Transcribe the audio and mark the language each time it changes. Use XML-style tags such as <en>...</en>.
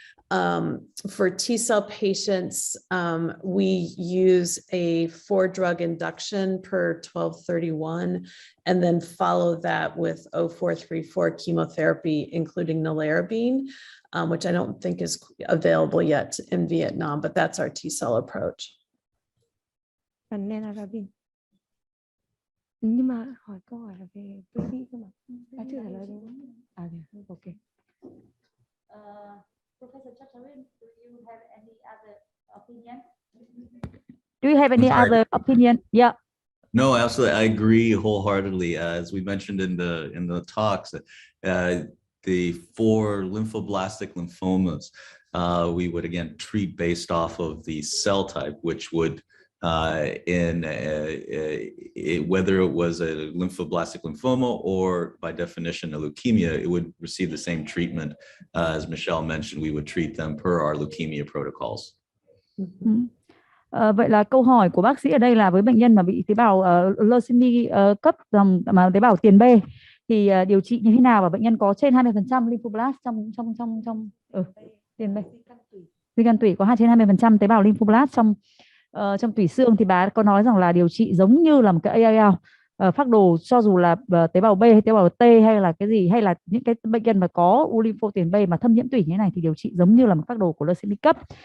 <en>For T-cell patients, we use a 4-drug induction per 1231, and then follow that with 0434 chemotherapy, including nelarabine, which I don't think is available yet in Vietnam, but that's our T-cell approach.</en> <vi>Nhưng mà hỏi câu hỏi là về baby cơ mà. Chưa trả lời đúng không?</vi> <en>Okay. Professor Chatcharin, do you have any other opinion? Do you have any other opinion? Yeah. No, absolutely. I agree wholeheartedly. As we mentioned in the talks, for lymphoblastic lymphomas, we would again treat based off of the cell type, which would whether it was a lymphoblastic lymphoma or by definition a leukemia, it would receive the same treatment. As Michelle mentioned, we would treat them per our leukemia protocols.</en> <vi>Vậy là câu hỏi của bác sĩ ở đây là với bệnh nhân mà bị tế bào leucemia cấp dòng mà tế bào tiền B thì điều trị như thế nào, và bệnh nhân có trên 20% lymphoblast trong tiền B. Di căn tủy có trên 20% tế bào lymphoblast trong tủy xương, thì bà có nói rằng là điều trị giống như là một cái ALL, phác đồ cho dù là tế bào B hay tế bào T hay là cái gì, hay là những cái bệnh nhân mà có u lympho tiền B mà thâm nhiễm tủy như thế này thì điều trị giống như là một phác đồ của leukemia cấp.</vi>